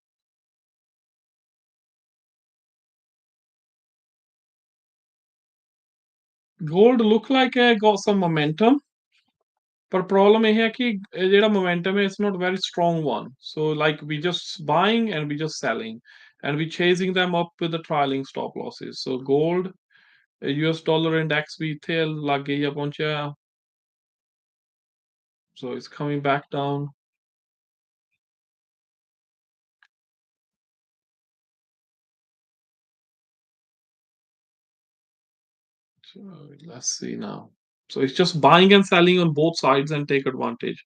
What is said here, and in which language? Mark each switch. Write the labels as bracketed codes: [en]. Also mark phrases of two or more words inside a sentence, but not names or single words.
[en] Gold look like it got some momentum. But problem [pa] ਇਹ ਹੈ ਕਿ ਇਹ ਜਿਹੜਾ momentum ਹੈ, [en] it's not very strong one. So like we just buying and we just selling and we chasing them up with the trailing stop losses. So gold, US dollar index [pa] ਵੀ ਇੱਥੇ ਲਾਗੇ ਹੀ ਆ ਪਹੁੰਚਿਆ. [en] So it's coming back down. So let's see now. So it's just buying and selling on both sides and take advantage.